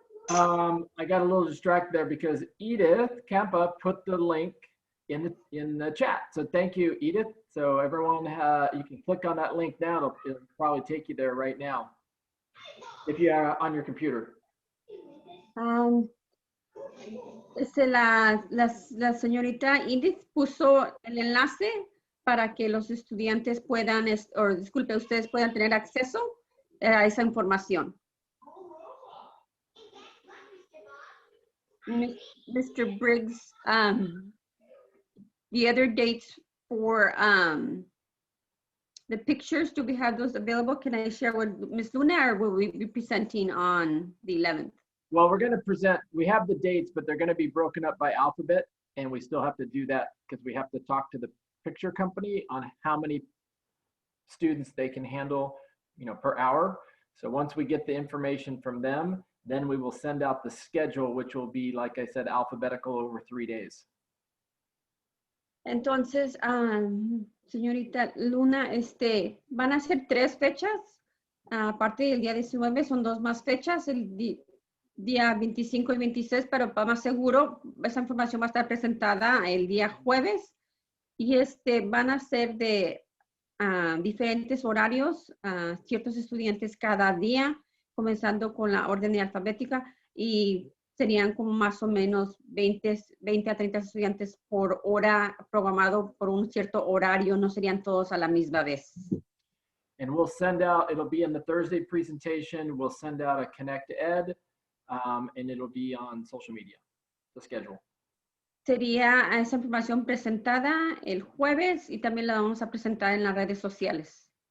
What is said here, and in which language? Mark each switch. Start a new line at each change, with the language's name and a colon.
English: I got a little distracted there because Edith Campa put the link in the chat. So thank you, Edith. So everyone, you can click on that link now. It'll probably take you there right now if you are on your computer.
Spanish: La señorita Edith puso el enlace para que los estudiantes puedan, o disculpe, ustedes puedan tener acceso a esa información.
English: Mr. Briggs, the other dates for the pictures, do we have those available? Can I share with Ms. Luna, or will we be presenting on the 11th? Well, we're going to present, we have the dates, but they're going to be broken up by alphabet, and we still have to do that because we have to talk to the picture company on how many students they can handle, per hour. So once we get the information from them, then we will send out the schedule, which will be, like I said, alphabetical over 3 days.
Spanish: Entonces, señorita Luna, van a ser 3 fechas, aparte del día 19, son 2 más fechas, el día 25 y 26, pero para más seguro, esa información va a estar presentada el día jueves, y van a ser de diferentes horarios, ciertos estudiantes cada día, comenzando con la orden alfabética, y serían como más o menos 20 a 30 estudiantes por hora programado por un cierto horario, no serían todos a la misma vez.
English: And we'll send out, it'll be in the Thursday presentation, we'll send out a Connect Ed, and it'll be on social media, the schedule.
Spanish: Sería esa información presentada el jueves y también la vamos a presentar en las redes sociales.